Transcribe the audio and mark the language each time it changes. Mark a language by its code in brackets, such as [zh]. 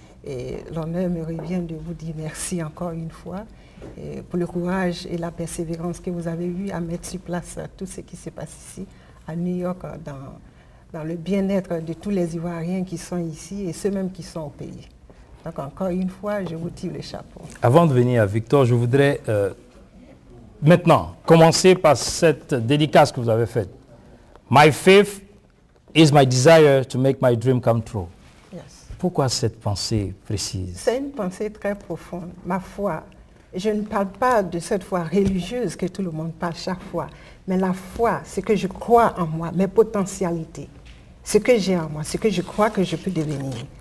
[fr] Et l'honneur me revient de vous dire merci encore une fois pour le courage et la persévérance que vous avez eu à mettre sur place tout ce qui se passe ici à New York dans le bien-être de tous les Ivoiriens qui sont ici et ceux même qui sont au pays. Donc encore une fois, je vous tire le chapeau. Avant de venir à Victor, je voudrais maintenant commencer par cette dédicace que vous avez faite. [en] My faith is my desire to make my dream come true. Yes. [fr] Pourquoi cette pensée précise? C'est une pensée très profonde. Ma foi, je ne parle pas de cette foi religieuse que tout le monde parle chaque fois, mais la foi, c'est que je crois en moi, mes potentialités, ce que j'ai en moi, ce que je crois que je peux devenir.